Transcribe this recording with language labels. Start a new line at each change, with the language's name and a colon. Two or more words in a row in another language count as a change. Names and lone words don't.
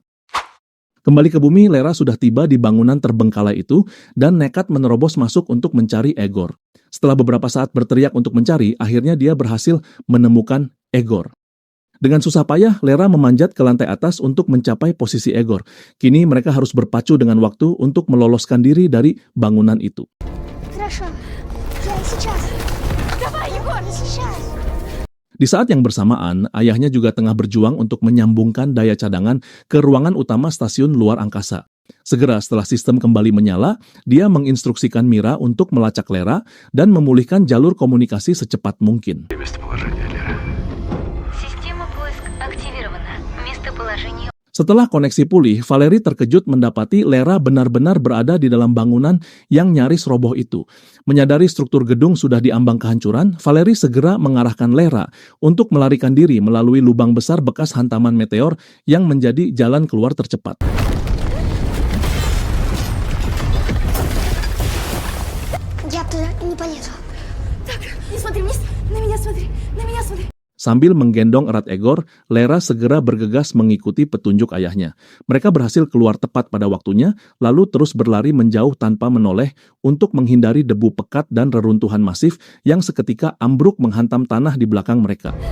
Indonesian: Kembali ke bumi, Lera sudah tiba di bangunan terbengkalai itu dan nekat menerobos masuk untuk mencari Egor. Setelah beberapa saat berteriak untuk mencari, akhirnya dia berhasil menemukan Egor. Dengan susah payah, Lera memanjat ke lantai atas untuk mencapai posisi Egor. Kini mereka harus berpacu dengan waktu untuk meloloskan diri dari bangunan itu.
Russian: Хорошо. Я сейчас. Давай, Егор, сейчас.
Indonesian: Di saat yang bersamaan, ayahnya juga tengah berjuang untuk menyambungkan daya cadangan ke ruangan utama stasiun luar angkasa. Segera setelah sistem kembali menyala, dia menginstruksikan Mira untuk melacak Lera dan memulihkan jalur komunikasi secepat mungkin. Setelah koneksi pulih, Valerie terkejut mendapati Lera benar-benar berada di dalam bangunan yang nyaris roboh itu. Menyadari struktur gedung sudah diambang kehancuran, Valerie segera mengarahkan Lera untuk melarikan diri melalui lubang besar bekas hantaman meteor yang menjadi jalan keluar tercepat.
Russian: Я туда не полезу. Так, не смотри вниз, на меня смотри, на меня смотри.
Indonesian: Sambil menggendong erat Egor, Lera segera bergegas mengikuti petunjuk ayahnya. Mereka berhasil keluar tepat pada waktunya, lalu terus berlari menjauh tanpa menoleh untuk menghindari debu pekat dan reruntuhan masif yang seketika ambruk menghantam tanah di belakang mereka.